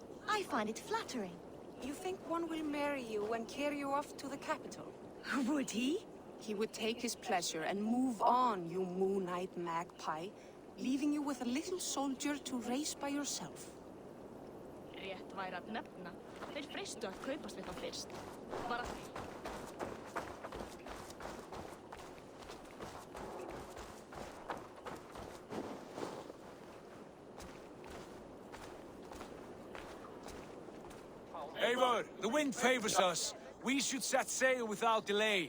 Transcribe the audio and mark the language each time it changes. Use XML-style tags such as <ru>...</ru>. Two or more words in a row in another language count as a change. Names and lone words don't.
<en>I find it flattering. You think one will marry you and carry you off to the capital? Would he? He would take his pleasure and move on, you moon-eyed magpie, leaving you with a little soldier to raise by yourself.</en> <is>Rétt væri að nefna. Þeir freistu að kaupast við þá fyrst. Var að því.</is> <en>Eivor, the wind favors us. We should set sail without delay.</en>